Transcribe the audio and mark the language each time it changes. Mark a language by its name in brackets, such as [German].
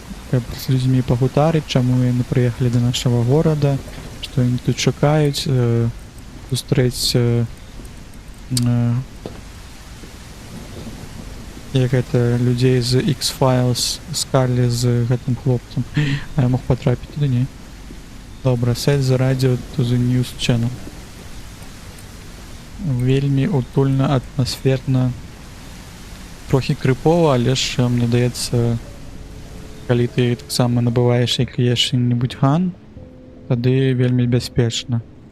[Belarusian] Каб з людзьмі пагутарыць, чаму яны прыехалі до нашага горада, што яны тут чакаюць, сустрэць як гэта людзей з X-Files, Скарлі з гэтым хлопцам. А я мог патрапіць туды, не? [English] Добра, set the radio to the news channel. [Belarusian] Вельмі утульна, атмасферна, трохі крыпова, але ж мне даецца, калі ты таксама набываеш і клееш які-небудзь ган, тады вельмі бяспечна.